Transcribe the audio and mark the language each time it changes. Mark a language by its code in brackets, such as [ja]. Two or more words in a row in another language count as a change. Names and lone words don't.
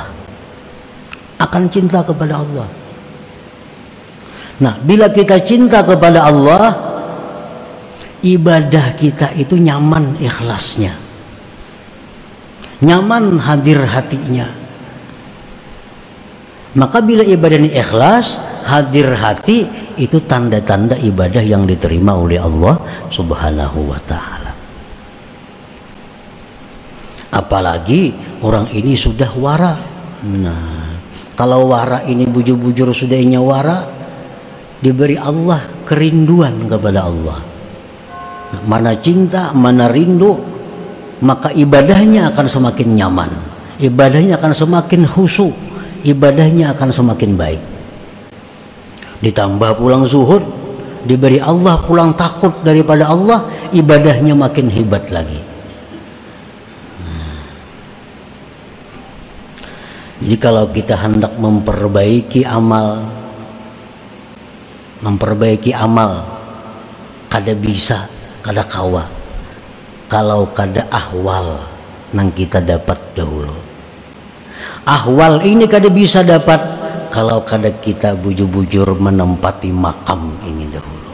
[bjn] Akan cinta kepada Allah. Nah, bila kita cinta kepada Allah, ibadah kita itu nyaman ikhlasnya, nyaman hadir hatinya. [id] Maka bila ibadah ini ikhlas, hadir hati, itu tanda-tanda ibadah yang diterima oleh Allah [ar] سبحانه وتعالى. [id] Apalagi orang ini sudah wara. [bjn] Nah, kalau wara ini bujur-bujur sudahnya wara, diberi Allah kerinduan kepada Allah. [id] Mana cinta, mana rindu, maka ibadahnya akan semakin nyaman, ibadahnya akan semakin khusyuk, ibadahnya akan semakin baik. [bjn] Ditambah pulang zuhud, diberi Allah pulang takut daripada Allah, ibadahnya makin hebat lagi. [id] Jadi kalau kita hendak memperbaiki amal, [bjn] kada bisa, kada kawa, kalau kada ahwal nang kita dapat dahulu. Ahwal ini kada bisa dapat kalau kada kita bujur-bujur menempati makam ini dahulu.